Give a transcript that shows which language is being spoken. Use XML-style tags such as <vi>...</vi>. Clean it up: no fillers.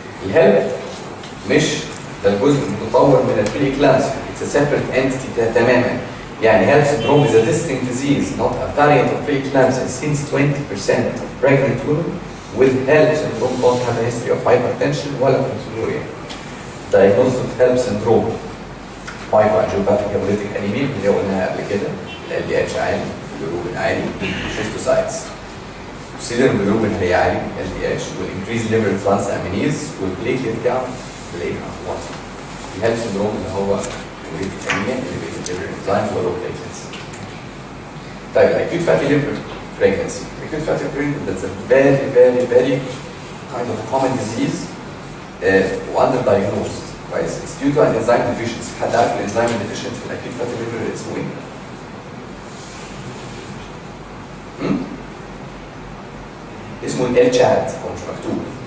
<ar>الHELLP مش ده الجزء المتطور من البري اكلامسيا.</ar> <en>It's a separate entity تماما. يعني HELLP syndrome is a distinct disease, not a variant of preeclampsia, since 20% of pregnant women with HELLP syndrome don't have a history of hypertension ولا proteinuria. Diagnosis of HELLP syndrome microangiopathic hemolytic anemia</en> <ar>اللي قلناها قبل كده،</ar> <en>LDH عالي، bilirubin عالي، schistocytes.</en> <ar>السيلر bilirubin هي عالي، LDH، والincreased liver transaminase والبليتليت كاونت بلاقيها واطي.</ar> <en>الHELLP syndrome اللي هو hemolytic anemia elevated liver enzymes و low platelets.</en> <ar>طيب</ar> <en>acute fatty liver pregnancy. Acute fatty liver pregnancy that's a very kind of a common disease underdiagnosed.</en> <ar>كويس؟</ar> <en>It's due to an enzyme deficiency.</en> <ar>حد عارف الانزيم deficient في acute fatty liver اسمه ايه؟ اسمه الCHAD، هو مش مكتوب.</ar>